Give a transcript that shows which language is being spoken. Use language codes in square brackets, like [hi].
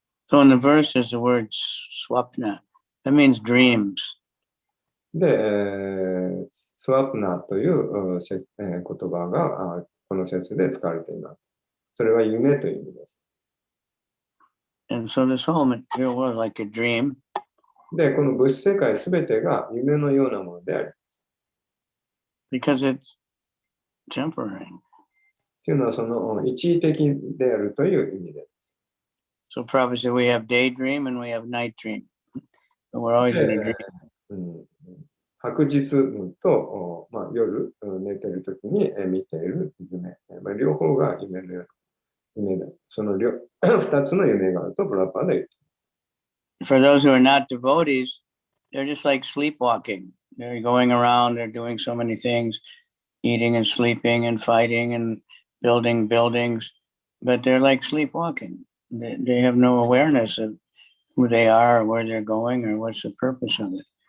[en] So in the verse there's the word swapna. That means dreams. [ja] で、スワプナという言葉がこの説で使われています。それは夢という意味です。 [en] And so this whole material world is like a dream. [ja] で、この物質世界すべてが夢のようなものであります。 [en] Because it's temporary. [ja] というのはその一時的であるという意味です。 [en] So Prabhupada said we have daydream and we have night dream. But we're always in a dream. [ja] 白日夢と、夜寝ているときに見ている夢。両方が夢のような夢だ。その2つの夢があるとプラパーで言っています。 [en] For those who are not devotees, they're just like sleepwalking. They're going around, they're doing so many things, eating and sleeping and fighting and building buildings, but they're like sleepwalking. They have no awareness of who they are or where they're going or what's the purpose of it.